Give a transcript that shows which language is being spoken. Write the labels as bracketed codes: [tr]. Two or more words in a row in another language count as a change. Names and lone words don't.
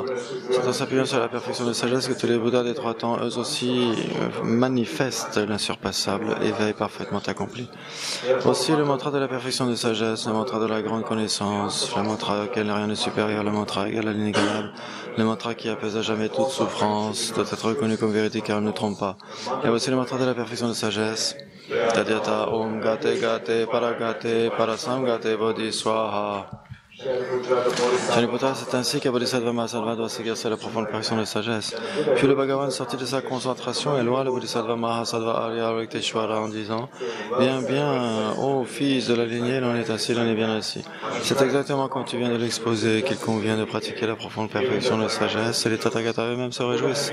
[fr] C'est en s'appuyant sur la perfection de sagesse que tous les Bouddhas des 3 temps, eux aussi, manifestent l'insurpassable éveil parfaitement accompli. Aussi, le mantra de la perfection de sagesse, le mantra de la grande connaissance, le mantra auquel rien n'est supérieur, le mantra égal à l'inégalable, le mantra qui apaise à jamais toute souffrance, doit être reconnu comme vérité car il ne trompe pas. Et voici le mantra de la perfection de sagesse. [sa] Tadyata Om Gate Gate Paragate Parasamgate Bodhi Swaha. [fr] Shariputra, c'est ainsi qu'un Bodhisattva Mahasattva doit s'exercer la profonde perfection de sagesse. Puis le Bhagavan sortit de sa concentration et loua le Bodhisattva Mahasattva Avalokiteshvara en disant: Bien, bien, ô fils de la lignée, l'on est ainsi, l'on est bien ainsi. C'est exactement comme tu viens de l'exposer qu'il convient de pratiquer la profonde perfection de sagesse, et les Tathagatas eux-mêmes se réjouissent.